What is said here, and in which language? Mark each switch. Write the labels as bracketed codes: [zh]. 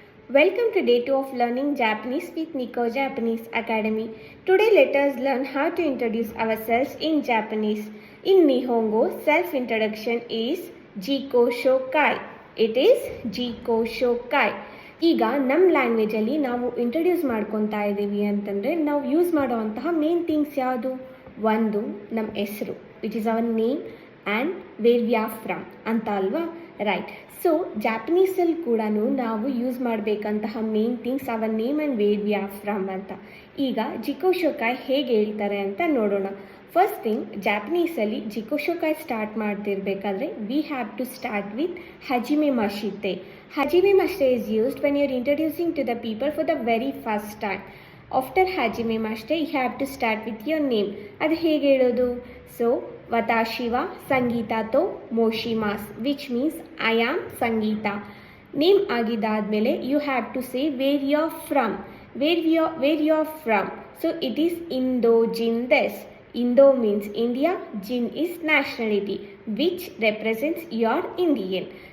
[en] Welcome to day 2 of learning Japanese with Nico Japanese Academy. Today let us learn how to introduce ourselves in Japanese. In Nihongo, self-introduction is Jiko Shokai. It is Jiko Shokai. [kn] ಈಗ ನಮ್ಮ ಲ್ಯಾಂಗ್ವೇಜಲ್ಲಿ ನಾವು introduce ಮಾಡ್ಕೊತಾ ಇದ್ದೀವಿ ಅಂತಂದರೆ ನಾವು use ಮಾಡುವಂತಹ main things ಯಾವುದು? ಒಂದು ನಮ್ಮ ಹೆಸರು, [en] which is our name and where we are from [kn] ಅಂತ ಅಲ್ವಾ? [en] Right. So [kn] ಜಾಪನೀಸಲ್ಲಿ ಕೂಡ ನಾವು use ಮಾಡಬೇಕಂತಹ [en] Main things our name and where we are from ಅಂತ. [kn] ಈಗ ಜಿಕೋ ಶೋಕಾಯ್ ಹೇಗೆ ಹೇಳ್ತಾರೆ ಅಂತ ನೋಡೋಣ. [en] first thing, [kn] ಜಾಪನೀಸಲ್ಲಿ ಜಿಕೋ ಶೋಕಾಯ್ start ಮಾಡ್ತಿರ್ಬೇಕಾದ್ರೆ [en] we have to start with [ja] ಹಜಿಮೆ ಮಶಿತೆ. ಹಜಿಮೆ ಮಶಿತೆ [en] Is used when you are introducing to the people for the very first time. After [ja] ಹಜಿಮೆ ಮಶಿತೆ [en] You have to start with your name. [kn] ಅದು ಹೇಗೆ ಹೇಳೋದು? [ja] ಸೊ ವತಾಶಿ ವ ಸಂಗೀತಾ ತೋ ಮೋಶಿಮಾಸ್, [en] Which means I am Sangeeta. [kn] Name ಆಗಿದ್ದಾದಮೇಲೆ [en] You have to say where you are from. Where you are from. So it is [ja] ಇಂದೋ ಜಿನ್ ದೆಸ್. [en] Indo means India, Jin is nationality, which represents your Indian.